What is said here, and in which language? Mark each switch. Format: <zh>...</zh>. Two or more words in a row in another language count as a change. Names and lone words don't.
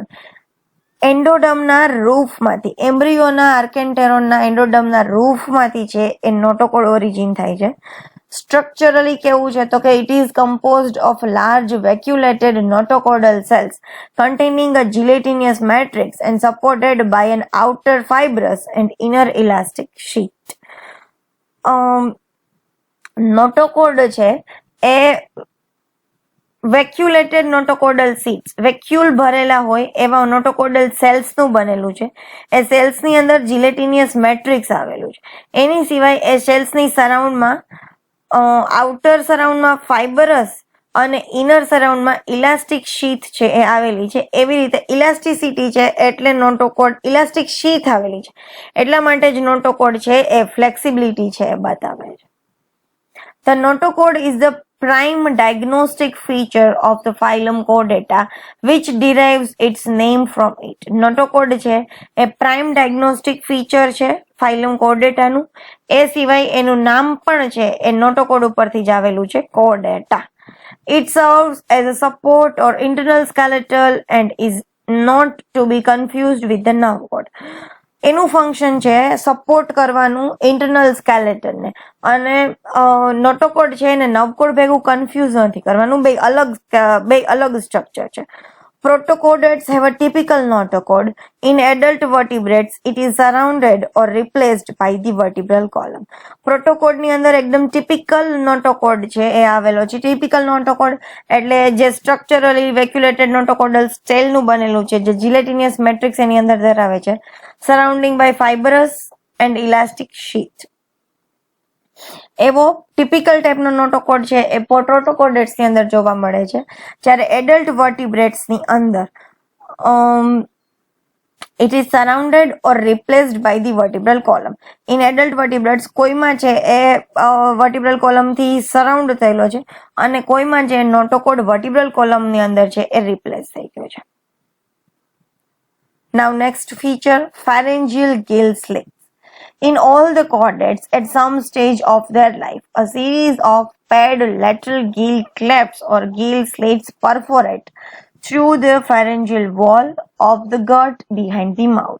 <gu>એન્ડોડર્મના રૂફમાંથી એમ્બ્રિયોના આર્કેન્ટેરોનના એન્ડોડર્મના રૂફમાંથી છે એ નોટોકોડ ઓરિજિન થાય છે. સ્ટ્રક્ચરલી કેવું છે તો કે</gu> <en>it is composed of large vacuolated notochordal cells containing a gelatinous matrix and supported by an outer fibrous and inner elastic sheet.</en> <gu>નોટોકોડ છે એ</gu> <en>vacuolated notochordal seats,</en> <gu>વેક્યુલ ભરેલા હોય એવા નોટોકોડલ સેલ્સનું બનેલું છે. એ સેલ્સની અંદર</gu> <en>gelatinous matrix</en> <gu>આવેલું છે. એની સિવાય એ સેલ્સની સરાઉન્ડમાં આઉટર સરાઉન્ડમાં ફાઇબરસ અને ઇનર સરાઉન્ડમાં</gu> <en>elastic sheath</en> <gu>છે એ આવેલી છે. એવી રીતે ઇલાસ્ટિસિટી છે એટલે નોટોકોડ,</gu> <en>elastic sheath</en> <gu>આવેલી છે એટલા માટે જ નોટોકોડ છે એ ફ્લેક્સિબિલિટી છે એ બતાવે છે.</gu> <en>The notocode is the prime diagnostic feature of the phylum Chordata, which derives its name from it.</en> <gu>નોટોકોડ છે એ</gu> <en>prime diagnostic feature</en> <gu>છે ફાઇલમ કોર્ડેટાનું. એ સિવાય એનું નામ પણ છે એ નોટોકોડ ઉપરથી જ આવેલું છે, કોર્ડેટા.</gu> <en>It serves as a support or internal skeletal and is not to be confused with the nerve cord.</en> <gu>એનું ફંક્શન છે સપોર્ટ કરવાનું ઇન્ટરનલ સ્કેલેટનને, અને નોટોકોડ છે એને નર્વકોડ ભેગું કન્ફ્યુઝ નથી કરવાનું. બે અલગ સ્ટ્રક્ચર છે.</gu> <en>Protochordates have a typical notochord. In adult vertebrates, it is surrounded or replaced by the vertebral column.</en> <gu>પ્રોટોકોડ ની અંદર એકદમ</gu> <en>typical notochord</en> <gu>છે એ આવેલો છે. ટિપિકલ નોટોકોડ એટલે જે સ્ટ્રક્ચરલી વેક્યુલેટેડ નોટોકોડલ સ્ટેલનું બનેલું છે, જે</gu> <en>gelatinous matrix</en> <gu>એની અંદર ધરાવે છે,</gu> <en>surrounding by fibrous and elastic sheath.</en> <gu>એવો ટિપિકલ ટાઈપનો નોટોકોડ છે એ પ્રોટોકોડેટ્સ ની અંદર જોવા મળે છે. જ્યારે એડલ્ટ વર્ટિબ્રેટ્સ ની અંદર</gu> <en>it is surrounded or replaced by the vertebral column. In adult vertebrates</en> <gu>કોઈમાં છે એ</gu> <en>vertebral column</en> <gu>થી સરાઉન્ડ થયેલો છે અને કોઈમાં જે નોટોકોડ</gu> <en>vertebral column</en> <gu>ની અંદર છે એ રિપ્લેસ થઈ ગયો છે.</gu> <en>Now next feature, pharyngeal gill slits. In all the chordates, at some stage of their life, a series of paired lateral gill clefts or gill slits perforate through the pharyngeal wall of the gut behind the mouth.</en>